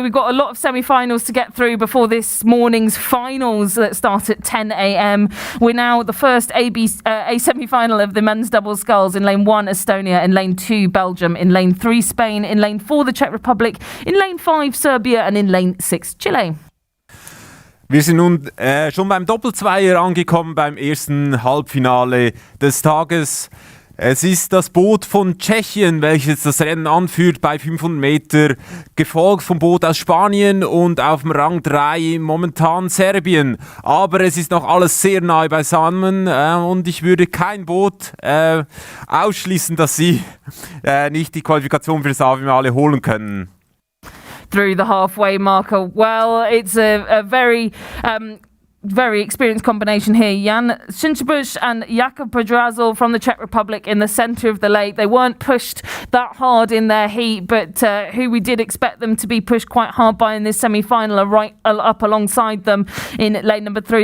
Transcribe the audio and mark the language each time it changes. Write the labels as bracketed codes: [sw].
[en] We've got a lot of semi-finals to get through before this morning's finals that start at 10 a.m. We're now at the first A semi-final of the men's doubles sculls. In lane 1, Estonia. In lane 2, Belgium. In lane 3, Spain. In lane 4, the Czech Republic. In lane 5, Serbia. And in lane 6, Chile. [de] Wir sind nun schon beim Doppelzweier angekommen, beim ersten Halbfinale des Tages. Es ist das Boot von Tschechien, welches das Rennen anführt bei 500 Meter, gefolgt vom Boot aus Spanien und auf dem Rang 3 momentan Serbien. Aber es ist noch alles sehr nahe beisammen und ich würde kein Boot ausschließen, dass sie nicht die Qualifikation für das A-Finale holen können. [en] Through the halfway marker. Well, it's a very experienced combination here. Jan Schinchebusch and Jakub Podrazil from the Czech Republic in the centre of the lake. They weren't pushed that hard in their heat, but who we did expect them to be pushed quite hard by in this semi-final are right up alongside them in lane number 3.